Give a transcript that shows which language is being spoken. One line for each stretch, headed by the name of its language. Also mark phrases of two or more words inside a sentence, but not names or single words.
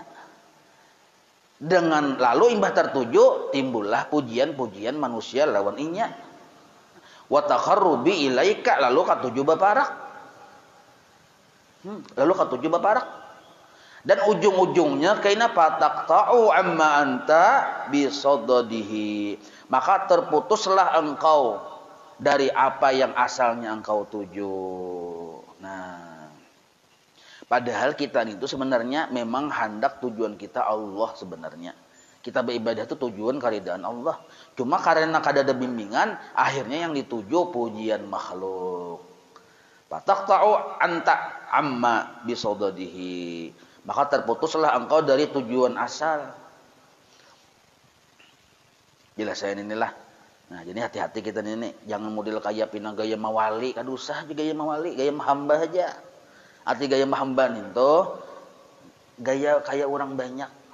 Banjar: Dengan lalu imbah tertuju, timbullah pujian-pujian manusia lawan inya.
Arabic: Wa taqarrubi ilaika,
Banjar: lalu katuju baparak. Lalu katuju baparak. Dan ujung-ujungnya kaina
Arabic: fataqta'u amma anta bisadadihi,
Banjar: maka terputuslah engkau dari apa yang asalnya engkau tuju. Nah, padahal kita itu sebenarnya memang hendak tujuan kita Allah sebenarnya. Kita beribadah itu tujuan karidaan Allah. Cuma karena kadada bimbingan, akhirnya yang dituju pujian makhluk.
Arabic: Fataqta'u anta amma bisadadihi,
Banjar: maka terputuslah engkau dari tujuan asal. Jelasin inilah. Nah, jadi hati-hati kita ini, jangan model kayak pina gaya mawali, kadusah juga gaya mawali, gaya mahamba aja. Arti gaya mahamba itu gaya kayak orang banyak.